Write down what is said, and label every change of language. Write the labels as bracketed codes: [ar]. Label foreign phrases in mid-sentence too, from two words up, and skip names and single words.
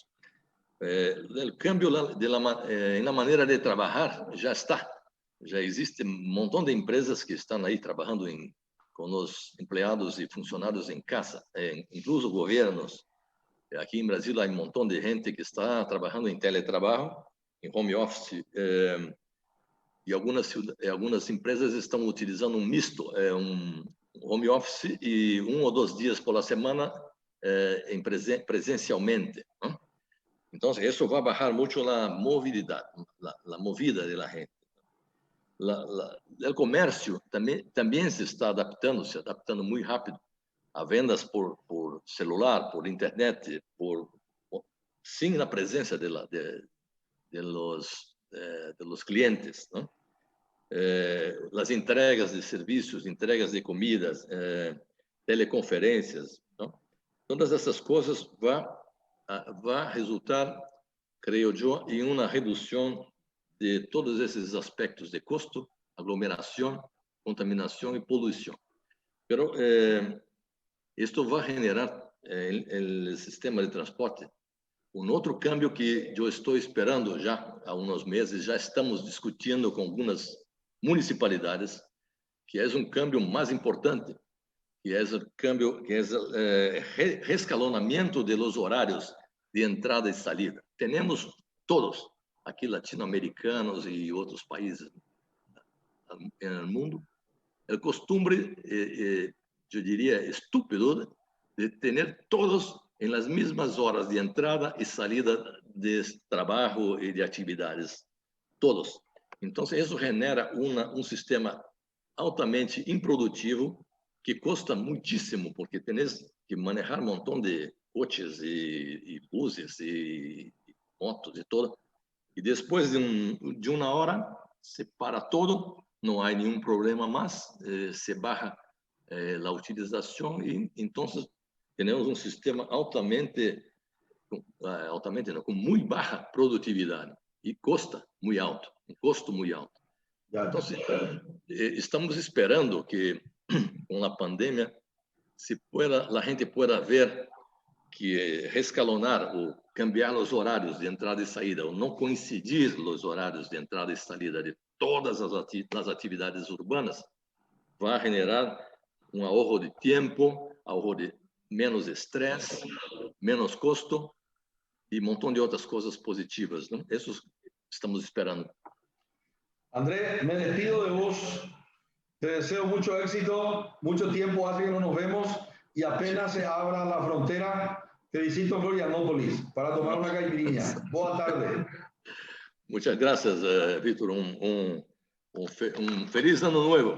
[es] El cambio en la manera de trabajar ya está. Ya existe un montón de empresas que están ahí trabajando con los empleados y funcionarios en casa, incluso gobiernos. Aquí en Brasil hay un montón de gente que está trabajando en teletrabajo, en [en] home office, [pt] e algumas empresas estão utilizando um misto, um [en] home office [pt] e 1 ou 2 dias por semana presencialmente, ¿no? Então, isso vai baixar muito a movilidade, a movida da gente. O comércio também se está adaptando muito rápido a vendas por celular, por internet, sem a presença [es] de los clientes, ¿no? Las entregas de servicios, entregas de comidas, teleconferencias, ¿no? [pt] Todas essas coisas vai resultar, creio eu, em uma redução de todos esses aspectos de custo, aglomeração, contaminação e poluição. Pero isto vai generar el sistema de transporte um outro cambio que eu estou esperando já há uns meses, já estamos discutindo com algumas municipalidades, que é um cambio mais importante, que é o cambio, que é o rescalonamento de los horários de entrada e salida. Temos todos, aqui latino-americanos e outros países no mundo, o costume, eu diria, estúpido de ter todos [es] en las mismas horas de entrada y salida de trabajo y de actividades, todos. Entonces, eso genera un sistema altamente improdutivo que custa muchísimo, porque tenés que manejar un montón de coches y buses y motos y todo. Y después de una hora, se para todo, no hay ningún problema más, se baja la utilización y entonces [pt] temos um sistema altamente não, com muito baixa produtividade e custa muito alto, um custo muito alto. Então, estamos esperando que com a pandemia a gente [es] pueda ver [pt] que rescalonar o cambiar os horários de entrada e saída, ou não coincidir os horários de entrada e saída de todas as atividades urbanas, vai generar um ahorro de tempo, ahorro de menos estresse, menos custo e um montão de outras coisas positivas, não? Isso estamos esperando. [es] André, me despido de vos. Te deseo mucho éxito, mucho tiempo hace que no nos vemos y apenas se abra la frontera, te visito Florianópolis para tomar una caipirinha. [pt] Boa tarde. [es] Muchas gracias, Víctor. Feliz Ano Nuevo.